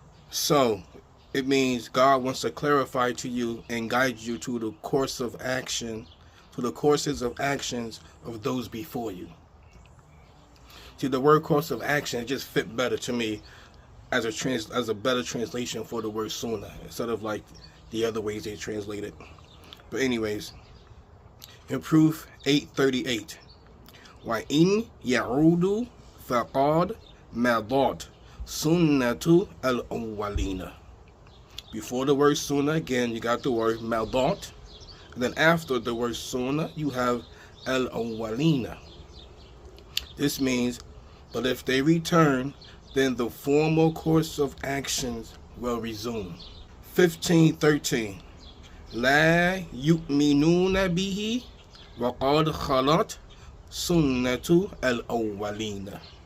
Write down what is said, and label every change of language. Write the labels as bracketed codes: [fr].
[en] So, it means God wants to clarify to you and guide you to the course of action, to the courses of actions of those before you. See, the word course of action, it just fit better to me as a better translation for the word sunnah, instead of like the other ways they translate it. But anyways, in proof [ar] 8:38, وَإِنْ يَعُودُوا فَقَدْ مَضَتْ سُنَّةُ الْأَوَّلِينَ. [en] Before the word sunnah, again, you got the word madat. And then after the word sunnah, you have al-awwalina. This means, but if they return, then the formal course of actions will resume. [ar] 15:13. La yu'minuna bihi wa qad khalat sunnatu al-awwalina.